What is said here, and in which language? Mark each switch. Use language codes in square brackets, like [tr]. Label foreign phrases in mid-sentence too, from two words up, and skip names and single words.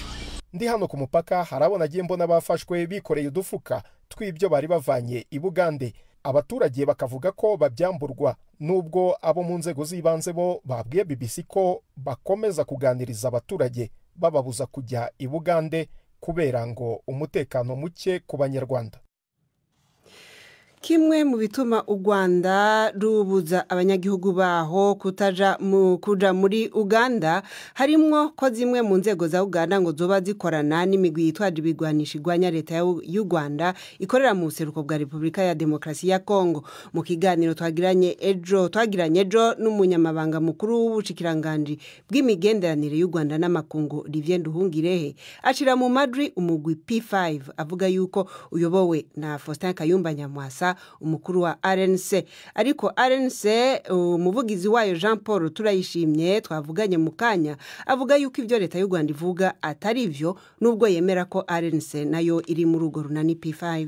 [rw] Ndi hano ku mupaka harabona agiye mbona bafashwe bikoreye udufuka tw'ibyo bari bavanye i Bugande. Abaturage bakavuga ko babyamburwa nubwo abo mu nzego z'ibanze bo babwiye BBC ko bakomeza kuganiriza abaturage bababuza kujya i Bugande kubera ngo umutekano muke ku Banyarwanda. [rn] Kimwe mu bituma u Rwanda rubuza abanyagihugu baho kuja muri Uganda harimwo ko zimwe mu nzego za Uganda ngo zoba zikorana n'imigwi yitwaje ibigwanisho igwanya leta y'u Rwanda ikorera mu buseruko bwa Repubulika ya Demokarasi ya Kongo. Mu kiganiro twagiranye ejo n'umunyamabanga mukuru w'ubushikiranganje bw'imigenderanire y'u Rwanda n'amakungu Olivier Nduhungirehe acira mu madri umugwi P5 avuga yuko uyobowe na Faustin Kayumba Nyamwasa umukuru wa RNC, ariko RNC umuvugizi wayo Jean Paul Turayishimye twavuganye mu kanya avuga yuko ibyo leta y'u Rwanda ivuga atari byo nubwo yemera ko RNC nayo iri mu rugo runani P5.